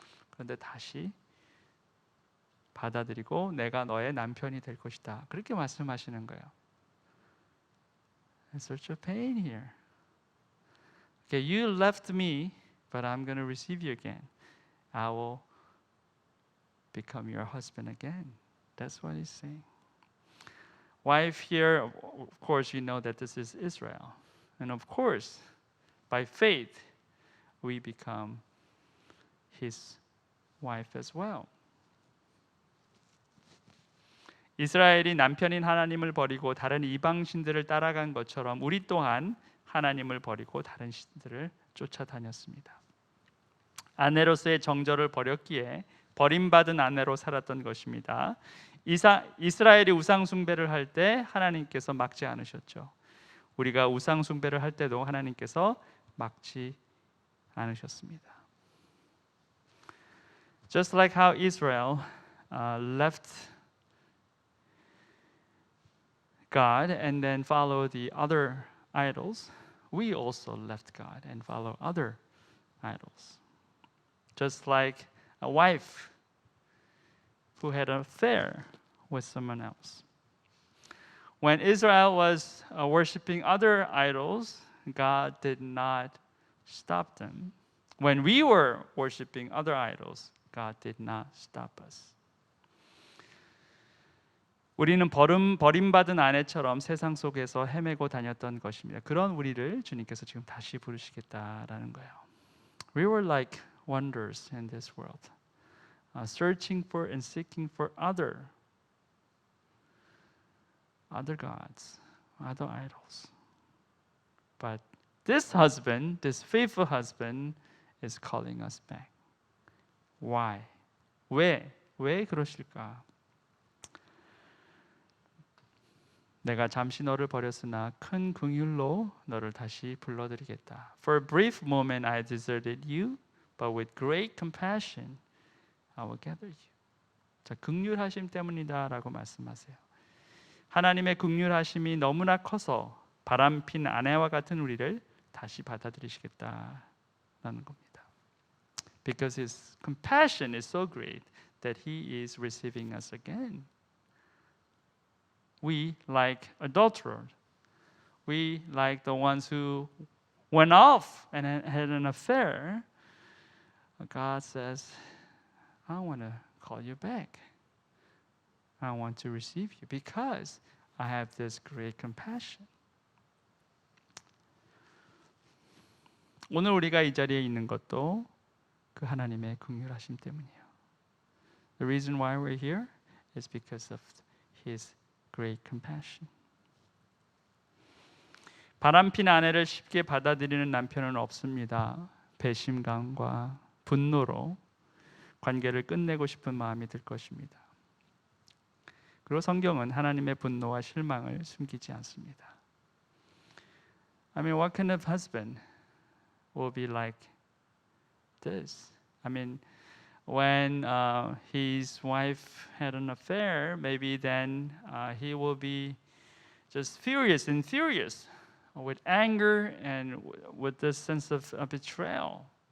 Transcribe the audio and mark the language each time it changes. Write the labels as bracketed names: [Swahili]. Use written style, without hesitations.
[Korean] 그런데 다시 받아들이고 내가 너의 남편이 될 것이다. 그렇게 말씀하시는 거예요. [English] There's such a pain here. Okay, you left me, but I'm going to receive you again. I will become your husband again. That's what he's saying. Wife here, of course, you know that this is Israel. And of course, by faith, we become his wife as well. [Korean] 이스라엘이 남편인 하나님을 버리고 다른 이방 신들을 따라간 것처럼 우리 또한 하나님을 버리고 다른 신들을 쫓아다녔습니다. 아내로서의 정절을 버렸기에 버림받은 아내로 살았던 것입니다. 이스라엘이 우상 숭배를 할 때 하나님께서 막지 않으셨죠. 우리가 우상 숭배를 할 때도 하나님께서 막지 않으셨습니다. [English] Just like how Israel left God and then followed the other idols, we also left God and follow other idols. Just like a wife who had an affair with someone else. When Israel was worshiping other idols, God did not stop them. When we were worshiping other idols, God did not stop us. [Korean] 우리는 버림받은 아내처럼 세상 속에서 헤매고 다녔던 것입니다. 그런 우리를 주님께서 지금 다시 부르시겠다라는 거예요. [English] We were like wonders in this world, searching for and seeking for other gods other idols. But this husband, this faithful husband is calling us back. Why? [Korean] 왜 그러실까? 내가 잠시 너를 버렸으나 큰 긍휼로 너를 다시 불러들이겠다. [English] For a brief moment I deserted you, but with great compassion I will gather you. [Korean] 자, 긍휼하심 때문이다라고 말씀하세요. 하나님의 긍휼하심이 너무나 커서 바람핀 아내와 같은 우리를 다시 받아들이시겠다라는 겁니다. [English] Because His compassion is so great that He is receiving us again. We, like adulterers, we, like the ones who went off and had an affair, God says, I want to call you back. I want to receive you because I have this great compassion. [Korean] 오늘 우리가 이 자리에 있는 것도 그 하나님의 긍휼하심 때문이에요. [English] The reason why we're here is because of His great compassion. [Korean] 바람핀 아내를 쉽게 받아들이는 남편은 없습니다. 배심감과 분노로 관계를 끝내고 싶은 마음이 들 것입니다. 그리고 성경은 하나님의 분노와 실망을 숨기지 않습니다. [English] I mean, what kind of husband will be like this? I mean, when his wife had an affair, maybe then he will be just furious with anger and with this sense of betrayal.